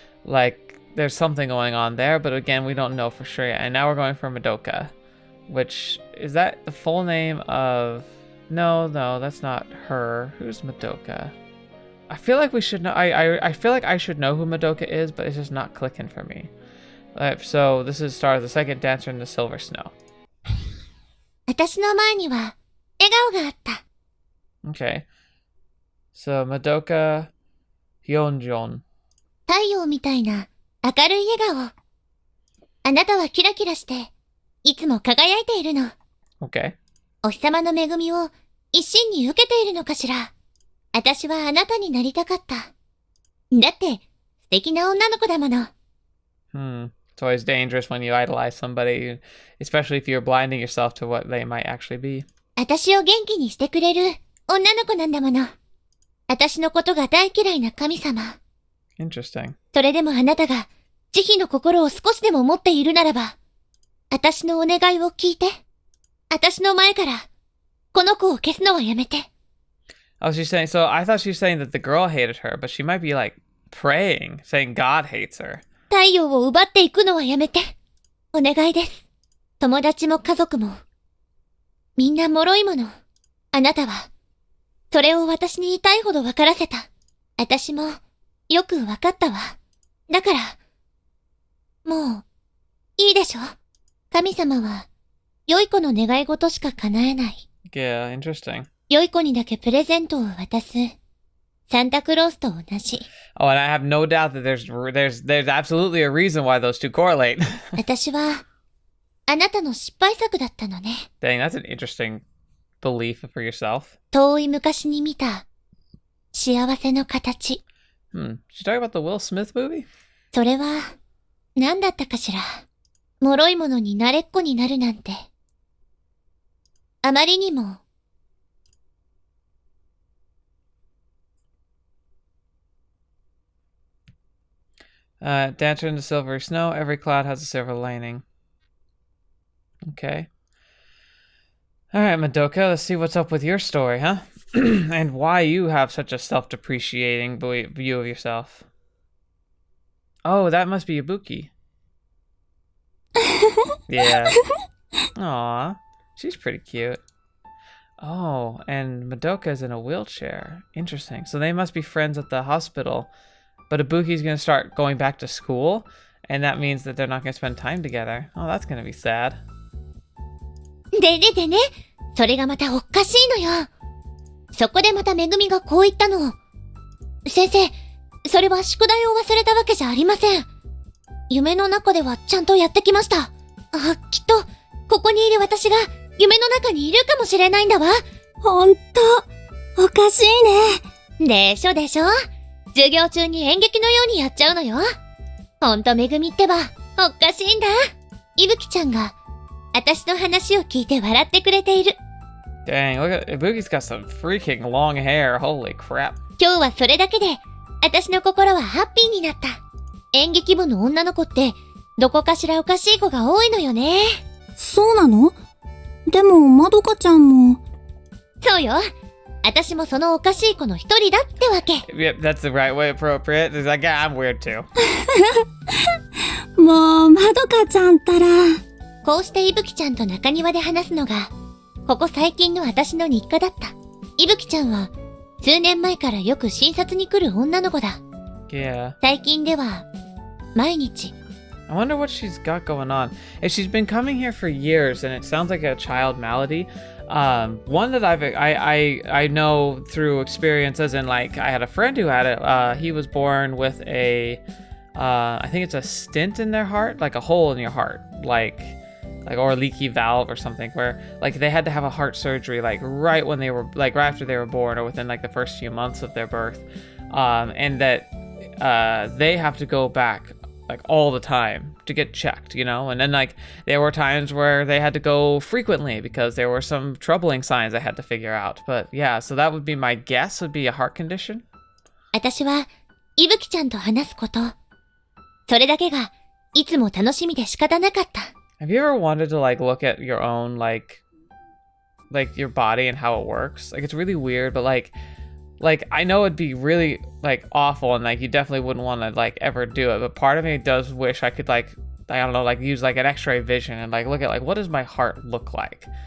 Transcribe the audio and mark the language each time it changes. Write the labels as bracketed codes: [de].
[en] Like, there's something going on there, but again, we don't know for sure yet. And now we're going for Madoka, which, is that the full name of... No, that's not her. Who's Madoka? I feel like we should know. I feel like I should know who Madoka is, but it's just not clicking for me. So this is Star, the second dancer in the Silver Snow. [ja] 私の前には笑顔があった。 [en] Okay. So Madoka Hyunjin. [ja] 太陽みたいな明るい笑顔。あなたはキラキラしていつも輝いているの。 [en] Okay. [ja] お日様の恵みを一心に受けているのかしら。私はあなたになりたかった。だって素敵な女の子だもの。 [en] It's always dangerous when you idolize somebody, especially if you're blinding yourself to what they might actually be. [ja] 私を元気にしてくれる女の子なんだもの。私のことが大嫌いな神様。 [en] Interesting. [ja] それでもあなたが慈悲の心を少しでも持っているならば、私のお願いを聞いて、私の前からこの子を消すのはやめて。 [en] Oh, she's saying, so I thought she was saying that the girl hated her, but she might be like praying, saying God hates her. [ja] 太陽を奪っていくのはやめて。お願いです。友達も家族も。みんな脆いもの。あなたは、それを私に言いたいほど分からせた。私も、よく分かったわ。だから、もう、いいでしょ。神様は、良い子の願い事しか叶えない。 [en] Yeah, interesting. [ja] 良い子にだけプレゼントを渡す。サンタクロースと同じ。 [en] Oh, and I have no doubt that there's absolutely a reason why those two correlate. [ja] 私は、あなたの失敗作だったのね。 [en] Dang, that's an interesting belief for yourself. [ja] 遠い昔に見た、幸せの形。 [en] Did you talk about the Will Smith movie? [ja] それは、何だったかしら。脆いものに慣れっこになるなんて。あまりにも、 [en] Dancer in the silvery snow. Every cloud has a silver lining. Okay. Alright, Madoka, let's see what's up with your story, huh? And why you have such a self-depreciating view of yourself. Oh, that must be Ibuki. Yeah. Aw, she's pretty cute. Oh, and Madoka's in a wheelchair. Interesting. So they must be friends at the hospital. But Ibuki's going to start going back to school, and that means that they're not going to spend time together. Oh, that's going to be sad. [ja] でね、それがまたおかしいのよ。そこでまためぐみがこう言ったの。先生、それは宿題を忘れたわけじゃありません。夢の中ではちゃんとやってきました。あ、きっと、ここにいる私が夢の中にいるかもしれないんだわ。ほんと、おかしいね。でしょ。授業中に演劇のようにやっちゃうのよ。ほんとめぐみってば、おかしいんだ。いぶきちゃんが、私の話を聞いて笑ってくれている。 [en] Dang, look at, Ibuki's got some freaking long hair. Holy crap. [ja] 今日はそれだけで、私の心はハッピーになった。演劇部の女の子って、どこかしらおかしい子が多いのよね。そうなの？でも、まどかちゃんも。そうよ。私もそのおかしい子の一人だってわけ。 [en] Yep, that's the right way appropriate. It's like, yeah, I'm weird too. [ja] もう、まどかちゃんったら。こうしていぶきちゃんと中庭で話すのが、ここ最近の私の日課だった。いぶきちゃんは、数年前からよく診察に来る女の子だ。 [en] Yeah. [ja] 最近では、毎日。 [en] I wonder what she's got going on. And she's been coming here for years, and it sounds like a child malady. One that I know through experience, as in like I had a friend who had it. He was born with a, I think it's a stent in their heart, like a hole in your heart, like or a leaky valve or something, where like they had to have a heart surgery like right when they were like right after they were born or within like the first few months of their birth, and that they have to go back like all the time to get checked, you know? And then like there were times where they had to go frequently because there were some troubling signs I had to figure out. But yeah, so that would be my guess, would be a heart condition. [ja] 私は、いぶきちゃんと話すこと。それだけがいつも楽しみで仕方なかった。 [en] Have you ever wanted to like look at your own like your body and how it works? Like it's really weird, but like I know it'd be really like awful and like you definitely wouldn't want to like ever do it, but part of me does wish I could like, I don't know, like use like an x-ray vision and like look at like what does my heart look like?